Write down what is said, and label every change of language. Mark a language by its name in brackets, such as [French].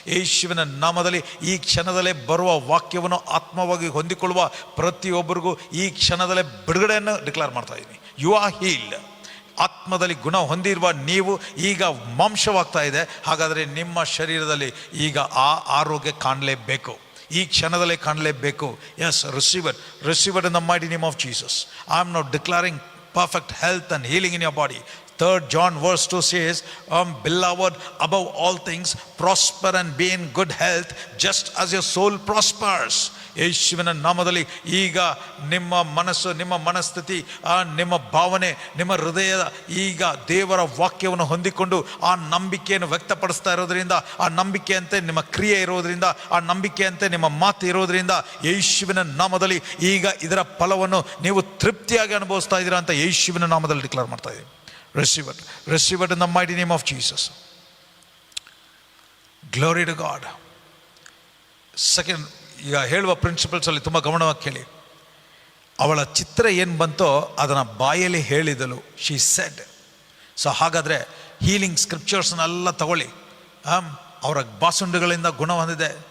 [Kannada] ಯೇಸುವಿನ ನಾಮದಲ್ಲಿ ಈ ಕ್ಷಣದಲ್ಲೇ ಬರುವ ವಾಕ್ಯವನ್ನು ಆತ್ಮವಾಗಿ ಹೊಂದಿಕೊಳ್ಳುವ ಪ್ರತಿಯೊಬ್ಬರಿಗೂ ಈ ಕ್ಷಣದಲ್ಲೇ ಬಿಡುಗಡೆಯನ್ನು ಡಿಕ್ಲೇರ್ ಮಾಡ್ತಾ ಇದ್ದೀನಿ. [English] You are healed. [Kannada] ಆತ್ಮದಲ್ಲಿ ಗುಣ ಹೊಂದಿರುವ ನೀವು ಈಗ ಮಾಂಸವಾಗ್ತಾ ಇದೆ. ಹಾಗಾದರೆ ನಿಮ್ಮ ಶರೀರದಲ್ಲಿ ಈಗ ಆ ಆರೋಗ್ಯ ಕಾಣಲೇಬೇಕು, ಈ ಕ್ಷಣದಲ್ಲೇ ಕಾಣಲೇಬೇಕು. [English] Yes, receive it in the mighty name of Jesus. I am not declaring perfect health and healing in your body. 3 John verse 2 says, beloved, above all things prosper and be in good health just as your soul prospers. [Kannada] ಯೇಸುವಿನ ನಾಮದಲ್ಲಿ ಈಗ ನಿಮ್ಮ ಮನಸ್ಸು, ನಿಮ್ಮ ಮನಸ್ಥಿತಿ, ನಿಮ್ಮ ಭಾವನೆ, ನಿಮ್ಮ ಹೃದಯ ಈಗ ದೇವರ ವಾಕ್ಯವನ್ನು ಹೊಂದಿಕೊಂಡು ಆ ನಂಬಿಕೆಯನ್ನು ವ್ಯಕ್ತಪಡಿಸ್ತಾ ಇರೋದ್ರಿಂದ, ಆ ನಂಬಿಕೆಯಂತೆ ನಿಮ್ಮ ಕ್ರಿಯೆ ಇರೋದ್ರಿಂದ, ಆ ನಂಬಿಕೆಯಂತೆ ನಿಮ್ಮ ಮಾತು ಇರೋದ್ರಿಂದ ಯೇಸುವಿನ ನಾಮದಲ್ಲಿ ಈಗ ಇದರ ಫಲವನ್ನು ನೀವು ತೃಪ್ತಿಯಾಗಿ ಅನುಭವಿಸ್ತಾ ಇದ್ದೀರಾ ಅಂತ ಯೇಸುವಿನ ನಾಮದಲ್ಲಿ ಡಿಕ್ಲೇರ್ ಮಾಡ್ತಾ ಇದ್ದೀವಿ. [English] Receive it in the mighty name of Jesus. Glory to God. [Kannada] Second, ಈಗ ಹೇಳುವ ಪ್ರಿನ್ಸಿಪಲ್ಸಲ್ಲಿ ತುಂಬ ಗಮನವಾಗಿ ಕೇಳಿ. ಅವಳ ಚಿತ್ರ ಏನು ಬಂತೋ ಅದನ್ನು ಬಾಯಲ್ಲಿ ಹೇಳಿದಳು, [English] She said. [Kannada] ಸೊ ಹಾಗಾದರೆ ಹೀಲಿಂಗ್ ಸ್ಕ್ರಿಪ್ಚರ್ಸ್ನೆಲ್ಲ ತಗೊಳ್ಳಿ. ಅವರ ಬಾಸುಂಡುಗಳಿಂದ ಗುಣ ಹೊಂದಿದೆ.